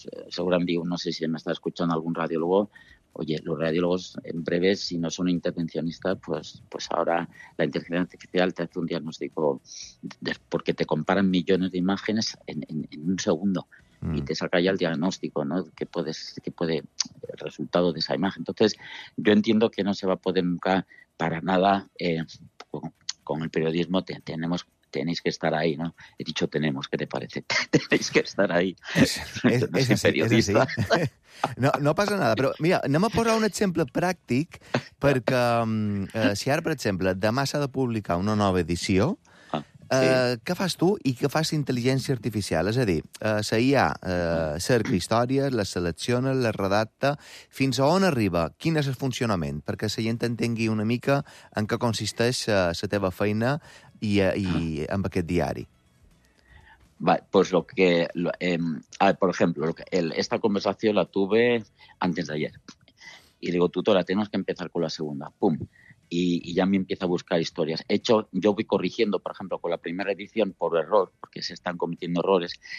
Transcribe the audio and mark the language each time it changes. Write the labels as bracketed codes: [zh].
[es] Seguramente, no sé si me está escuchando algún radiólogo, oye, los radiólogos en breve, si no son intervencionistas, pues ahora la inteligencia artificial te hace un diagnóstico porque te comparan millones de imágenes en un segundo y te saca ya el diagnóstico, ¿no? Que puede el resultado de esa imagen. Entonces, yo entiendo que no se va a poder nunca para nada con el periodismo. Tenéis que estar ahí, ¿no? He dicho tenemos, ¿qué te parece? Tenéis que estar ahí. Es periodista. [ca] Es no passa nada, però mira, anem a posar un exemple pràctic, perquè si ara, per exemple, demà s'ha de publicar una nova edició, què fas tu i què fas intel·ligència artificial? És a dir, la IA cerca històries, les selecciona, les redacta, fins a on arriba? Quin és el funcionament? Perquè la gent entengui una mica en què consisteix la teva feina i amb aquest diari. [es] Pues lo que, por ejemplo, esta conversación la tuve antes de ayer. Y digo, tutora, tenemos que empezar con la segunda. ¡Pum! Y ya me empieza a buscar historias. De hecho, yo voy corrigiendo, por ejemplo, con la primera edición por error, porque se están cometiendo errores.